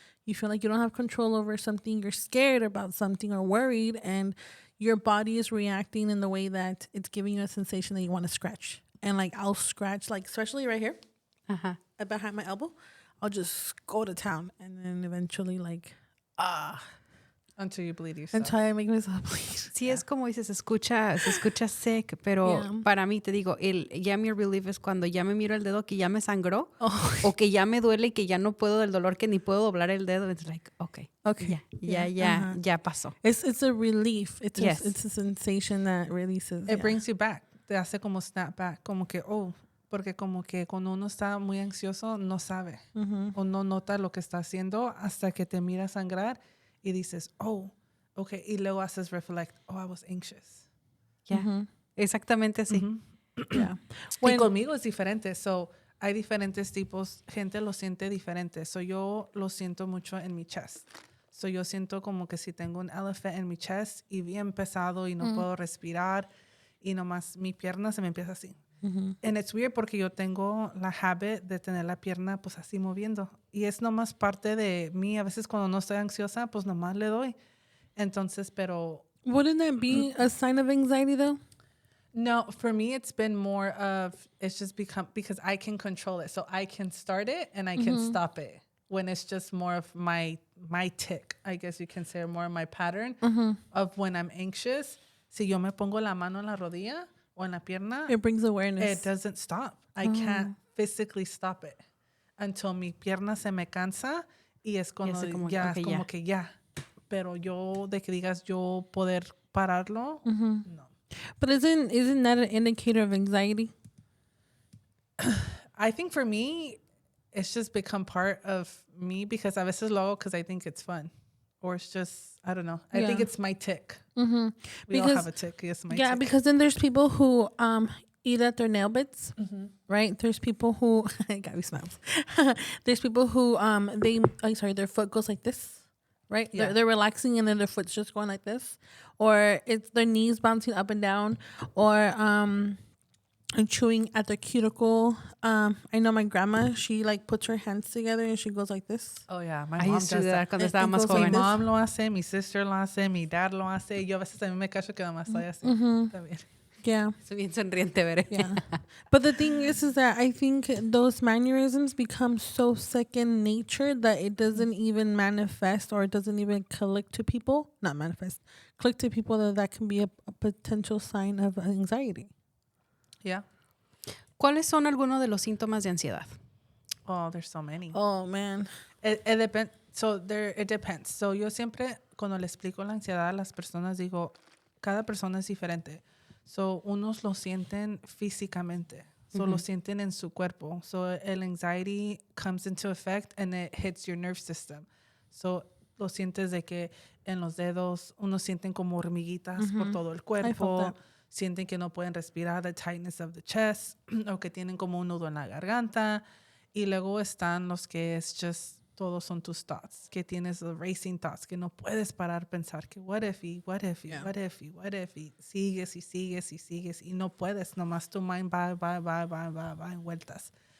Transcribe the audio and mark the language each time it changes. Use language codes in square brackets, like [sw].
[en] You feel like you don't have control over something. You're scared about something or worried, and your body is reacting in the way that it's giving you a sensation that you want to scratch. And like I'll scratch, like especially right here, behind my elbow. I'll just go to town, and then eventually, like, Until you bleed yourself. until I make myself bleed. [es] Sí, es como dices, se escucha sick, pero para mí, te digo, ya mi relief es cuando ya me miro el dedo que ya me sangró o que ya me duele y que ya no puedo del dolor, que ni puedo doblar el dedo. [en] It's like, okay. [es] Ya pasó. [en] It's a relief. It's Yes. it's a sensation that releases. It brings you back. [es] Te hace como [en] snap back. [es] Como que, porque como que cuando uno está muy ansioso, no sabe. O no nota lo que está haciendo hasta que te mira sangrar y dices, okay. Y luego haces reflect, [en] I was anxious. [es] Ya, exactamente así. [en] Yeah. [es] Y conmigo es diferente. So, hay diferentes tipos. Gente lo siente diferente. So, yo lo siento mucho en mi chest. So, yo siento como que si tengo un elephant en mi chest y bien pesado y no puedo respirar y nomás mi pierna se me empieza así. [en] And it's weird [es] porque yo tengo la habit de tener la pierna pues así moviendo. Y es nomás parte de mí. A veces cuando no estoy ansiosa, pues nomás le doy. Entonces, pero... [en] Wouldn't that be a sign of anxiety, though? No, for me, it's been more of, it's just become, because I can control it. So I can start it and I can stop it. When it's just more of my tick, I guess you can say, or more of my pattern of when I'm anxious. [es] Si yo me pongo la mano en la rodilla o en la pierna, [en] It brings awareness. it doesn't stop. I can't physically stop it until [es] mi pierna se me cansa y es cuando ya, es como que ya. Pero yo, de que digas yo poder pararlo, no. [en] But isn't that an indicator of anxiety? I think for me, it's just become part of me because [es] a veces lo hago [en] because I think it's fun. Or it's just, I don't know. I think it's my tick. We all have a tick. It's my tick. Because then there's people who eat at their nail bits, right? There's people who, Gabby smiles. There's people who, their foot goes like this, right? Yeah. They're relaxing and then their foot's just going like this. Or it's their knees bouncing up and down. Or and chewing at their cuticle. I know my grandma, she like puts her hands together and she goes like this. Oh, yeah. My I mom used to does do that [es] cuando [en] It [es] estaba más [en] goes like [es] joven. Mi mom lo hace, mi sister lo hace, mi dad lo hace. Yo a veces también me cacho que nada más estoy así. También. [en] Yeah. [es] Soy bien sonriente, veré. [en] Yeah. But the thing is that I think those mannerisms become so second nature that it doesn't even manifest or it doesn't even click to people. Not manifest. Click to people that can be a potential sign of anxiety. Yeah. [es] ¿Cuáles son algunos de los síntomas de ansiedad? [en] Oh, there's so many. Oh, man. It depends. It depends. [es] So, yo siempre, cuando le explico la ansiedad a las personas, digo, cada persona es diferente. So, unos lo sienten físicamente. So, lo sienten en su cuerpo. [en] So, el anxiety comes into effect and it hits your nerve system. [es] So, lo sientes de que en los dedos, unos sienten como hormiguitas por todo el cuerpo. Sienten que no pueden respirar, [en] the tightness of the chest, [es] o que tienen como un nudo en la garganta. Y luego están los que es just todos son tus thoughts, que tienes los racing thoughts, que no puedes parar a pensar que what if, y what if, y what if, y what if, y sigues y sigues y sigues y no puedes, nomás tu mind va en vueltas.